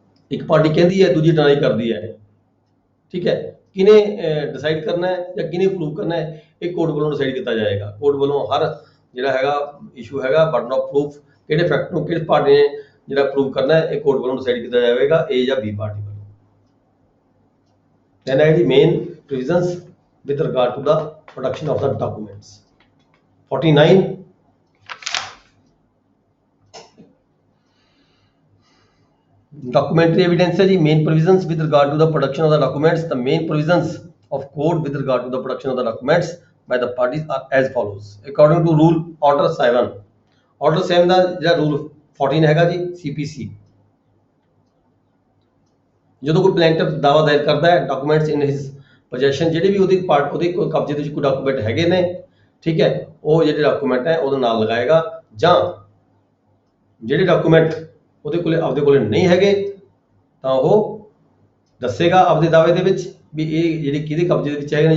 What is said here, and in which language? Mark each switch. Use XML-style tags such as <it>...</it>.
<pa>ਇੱਕ ਪਾਰਟੀ ਕਹਿੰਦੀ ਹੈ, ਦੂਜੀ ਡਿਨਾਈ ਕਰਦੀ ਹੈ, ਠੀਕ ਹੈ। ਕਿਹਨੇ ਡਿਸਾਈਡ ਕਰਨਾ ਹੈ ਜਾਂ ਕਿਹਨੇ ਪ੍ਰੂਵ ਕਰਨਾ ਹੈ, ਇਹ ਕੋਰਟ ਵੱਲੋਂ ਡਿਸਾਈਡ ਕੀਤਾ ਜਾਏਗਾ। ਕੋਰਟ ਵੱਲੋਂ ਹਰ ਜਿਹੜਾ ਹੈਗਾ ਇਸ਼ੂ ਹੈਗਾ ਬਰਡਨ ਆਫ ਪ੍ਰੂਫ ਕਿਹੜੇ ਫੈਕਟ ਨੂੰ ਕਿਹੜੀ ਪਾਰਟੀ ਨੇ ਜਿਹੜਾ ਪ੍ਰੂਵ ਕਰਨਾ ਹੈ, ਇਹ ਕੋਰਟ ਵੱਲੋਂ ਡਿਸਾਈਡ ਕੀਤਾ ਜਾਵੇਗਾ, A ਜਾਂ B ਪਾਰਟੀ ਵੱਲੋਂ।</pa> <en>Then I the main provisions with regard to the production of the documents. 49 documentary evidence है जी। main provisions with regard to the production of the documents, the main provisions of code with regard to the production of the documents by the parties are as follows according to rule order 7</en> <pa>ਦਾ ਜਿਹੜਾ rule 14 ਹੈਗਾ ਜੀ</pa> <en>CPC।</en> <pa>ਜਦੋਂ ਕੋਈ ਪਲੈਂਟਿਫ ਦਾਵਾ ਦਾਇਰ ਕਰਦਾ ਹੈ</pa> <en>documents in his possession,</en> <pa>ਜਿਹੜੇ ਵੀ ਉਹਦੇ ਕੋਈ ਕਬਜ਼ੇ ਦੇ ਵਿੱਚ ਕੋਈ ਡਾਕੂਮੈਂਟ ਹੈਗੇ ਨੇ, ਠੀਕ ਹੈ, ਉਹ ਜਿਹੜੇ ਡਾਕੂਮੈਂਟ ਹੈ ਉਹਦੇ ਨਾਲ ਲਗਾਏਗਾ। ਜਾਂ ਜਿਹੜੇ ਡਾਕੂਮੈਂਟ ਆਪਦੇ ਕੋਲੇ ਨਹੀਂ ਹੈਗੇ ਤਾਂ ਉਹ ਦੱਸੇਗਾ ਆਪਦੇ ਦਾਅਵੇ ਦੇ ਵਿੱਚ ਵੀ ਇਹ ਜਿਹੜੇ ਕਿਹਦੇ ਕਬਜ਼ੇ ਦੇ ਵਿੱਚ ਹੈਗੇ ਨੇ।</pa>